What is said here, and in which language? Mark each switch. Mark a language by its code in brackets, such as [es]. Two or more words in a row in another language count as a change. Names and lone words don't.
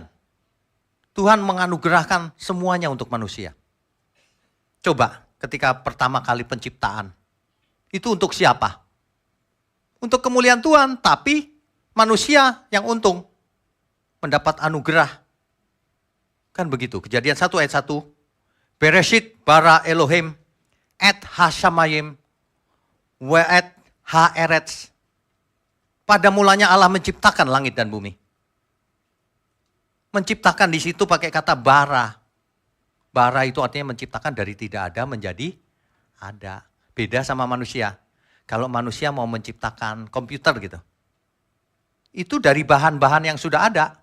[id] Tuhan menganugerahkan semuanya untuk manusia. Coba ketika pertama kali penciptaan. Itu untuk siapa? Untuk kemuliaan Tuhan, tapi manusia yang untung. Mendapat anugerah. Kan begitu, Kejadian 1 ayat 1. [he] בראשית ברא אלוהים את השמים ואת הארץ. [id] Pada mulanya Allah menciptakan langit dan bumi. Menciptakan di situ pakai kata bara. Bara itu artinya menciptakan dari tidak ada menjadi ada. Beda sama manusia. Kalau manusia mau menciptakan komputer gitu, itu dari bahan-bahan yang sudah ada.